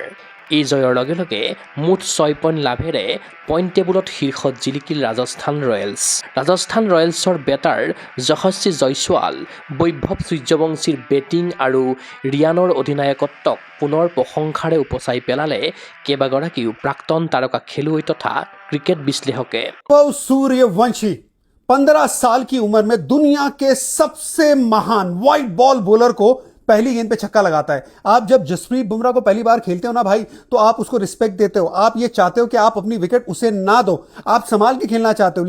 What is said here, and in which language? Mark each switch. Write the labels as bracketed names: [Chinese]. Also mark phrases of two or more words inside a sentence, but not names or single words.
[Assamese] এই জয়ৰ লগে লগে মুঠ 6 পইণ্ট লাভেৰে পইণ্ট টেবুলত শীৰ্ষত জিলিকিল ৰাজস্থান ৰয়েলছ। ৰাজস্থান ৰয়েলছৰ বেটাৰ যশস্বী জয়ছোৱাল, বৈভৱ সূৰ্যবংশীৰ বেটিং আৰু ৰিয়ানৰ অধিনায়কত্বক পুনৰ প্ৰশংসাৰে উপচাই পেলালে কেইবাগৰাকীও প্ৰাক্তন তাৰকা খেলুৱৈ তথা ক্ৰিকেট বিশ্লেষকে। [Hindi] सूर्यवंशी 15 साल की उम्र में दुनिया के सबसे महान [English] white ball bowler [Hindi] को पहली गेंद पे छक्का लगाता है। आप जब जसप्रीत बुमराह को पहली बार खेलते हो ना भाई, तो आप उसको रिस्पेक्ट देते हो, आप ये चाहते हो कि आप अपनी विकेट उसे ना दो, आप संभाल के खेलना चाहते हो।